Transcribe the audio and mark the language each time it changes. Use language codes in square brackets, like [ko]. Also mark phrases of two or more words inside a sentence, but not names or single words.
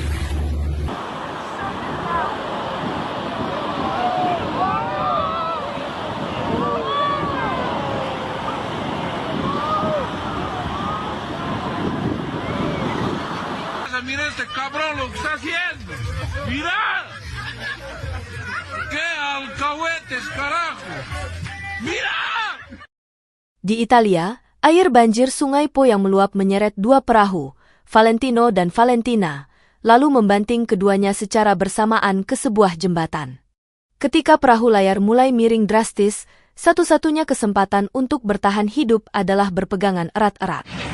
[es] Mira este cabrón lo que está haciendo. Mira. ¡Qué alcahuetes, carajo! ¡Mira! [id] Di Italia, air banjir Sungai Po yang meluap menyeret dua perahu, Valentino dan Valentina, lalu membanting keduanya secara bersamaan ke sebuah jembatan. Ketika perahu layar mulai miring drastis, satu-satunya kesempatan untuk bertahan hidup adalah berpegangan erat-erat.